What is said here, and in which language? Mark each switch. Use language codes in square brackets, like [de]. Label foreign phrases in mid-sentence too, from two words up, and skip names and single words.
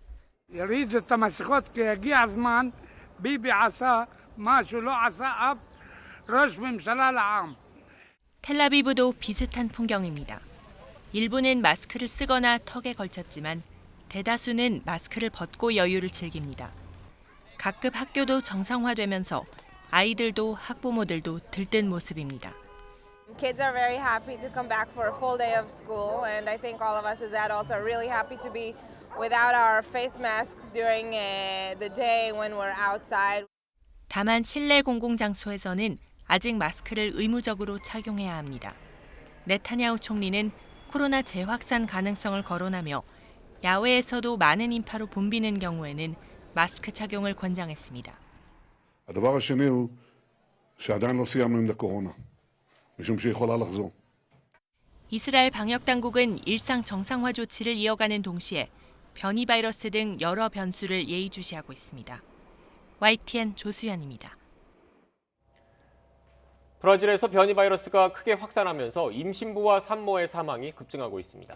[ko] 텔아비브도 비슷한 풍경입니다. 일부는 마스크를 쓰거나 턱에 걸쳤지만 대다수는 마스크를 벗고 여유를 즐깁니다. 각급 학교도 정상화되면서 아이들도 학부모들도 들뜬 모습입니다. [en] Kids are very happy to come back for a full day of school, and I think all of us as adults are really happy to be without our face masks during the day when we're outside. [ko] 다만 실내 공공장소에서는 아직 마스크를 의무적으로 착용해야 합니다. 네타냐후 총리는 코로나 재확산 가능성을 거론하며 야외에서도 많은 인파로 붐비는 경우에는 마스크 착용을 권장했습니다. [he] הדבר השני הוא שעדיין לא סיימנו עם הקורונה, משום שהיא יכולה לחזור. [ko] 이스라엘 방역 당국은 일상 정상화 조치를 이어가는 동시에 변이 바이러스 등 여러 변수를 예의주시하고 있습니다. YTN 조수연입니다. 브라질에서 변이 바이러스가 크게 확산하면서 임신부와 산모의 사망이 급증하고 있습니다.